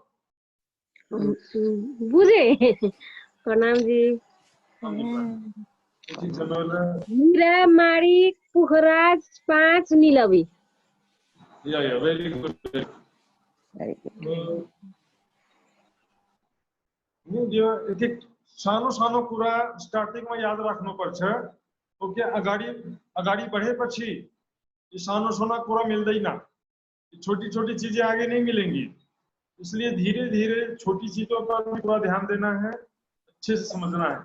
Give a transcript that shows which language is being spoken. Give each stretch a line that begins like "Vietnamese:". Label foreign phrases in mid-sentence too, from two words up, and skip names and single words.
Nepali: बुझे प्रणाम जी। ठीक समय ले हीरा माड़ी पुखराज 5 नीलवी।
English: Yeah very good.
Nepali: जो एक एक सानो सानो कुरा स्टार्टिंग में याद राख्नु पर्छ।
Hindi: तो क्या
Nepali: अगाडि अगाडि बढेपछि ये सानो सानो कुरा मिल्दैन,
Hindi: छोटी छोटी चीजें आगे नहीं मिलेंगी। इसलिए धीरे धीरे छोटी चीजों पर भी पूरा ध्यान देना है, अच्छे से समझना है।